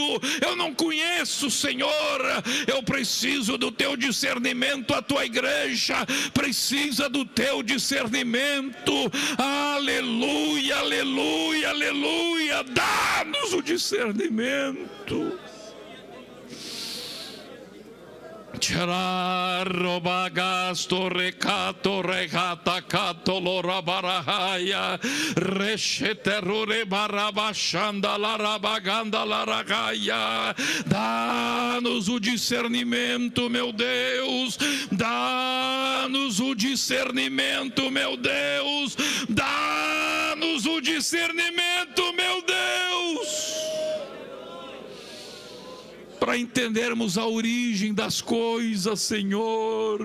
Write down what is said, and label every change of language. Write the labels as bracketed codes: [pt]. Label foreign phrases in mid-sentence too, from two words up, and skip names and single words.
[pt] Eu não conheço, Senhor. Eu preciso do teu discernimento. A tua igreja precisa do teu discernimento. Aleluia, aleluia, aleluia. Dá-nos o discernimento. Chararobagasto recato regata catolora barahaya recheterure barabachanda larabaganda laragaia. Dá-nos o discernimento, meu Deus. Dá-nos o discernimento, meu Deus. Dá-nos o discernimento, meu Deus, para entendermos a origem das coisas, Senhor.